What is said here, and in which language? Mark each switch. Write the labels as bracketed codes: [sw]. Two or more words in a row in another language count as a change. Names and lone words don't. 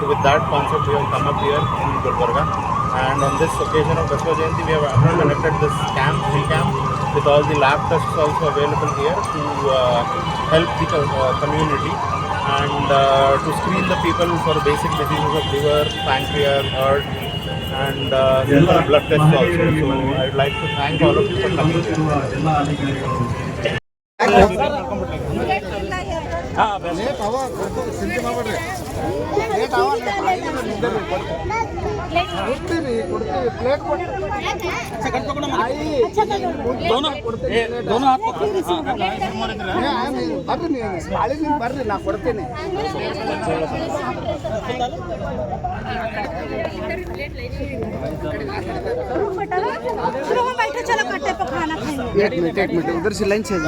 [en] With that concept, we have come up here in Gulbarga. And on this occasion of Basava Jayanti, we have conducted this free camp, with all the lab tests also available here to help the community and to screen the people for basic diseases of liver, pancreas, heart, and blood tests also. So I would like to thank all of you for coming here. [kn] ಬರ್ರಿ ನಾ ಕೊಡ್ತೇನೆ. [hi] एक मिनट उधर से लंच है